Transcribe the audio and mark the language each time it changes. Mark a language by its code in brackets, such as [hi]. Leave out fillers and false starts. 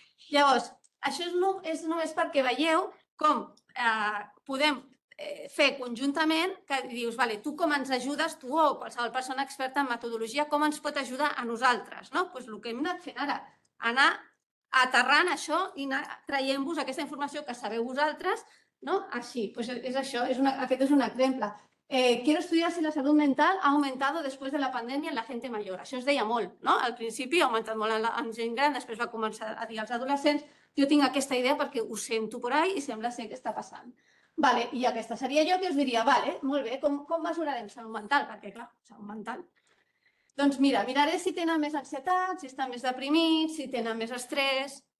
[ca] Llavors, això és només perquè veieu com podem fer conjuntament, que dius, tu com ens ajudes, tu o qualsevol persona experta en metodologia, com ens pot ajudar a nosaltres? Doncs el que hem anat fent ara, anar aterrant això i anar traient-vos aquesta informació que sabeu vosaltres, així. És això, aquest és un exemple. [es] Quiero estudiar si la salud mental ha aumentado después de la pandemia en la gente mayor. [ca] Això es deia molt, Al principi ha augmentat molt en gent gran, després va començar a dir als adolescents. Jo tinc aquesta idea perquè ho sento [es] por ahí [ca] i sembla ser que està passant. I aquesta seria jo que us diria, molt bé, com mesurarem salut mental? Perquè, clar, salut mental. Doncs mira, miraré si tenen més ansietat, si estan més deprimits, si tenen més estrès.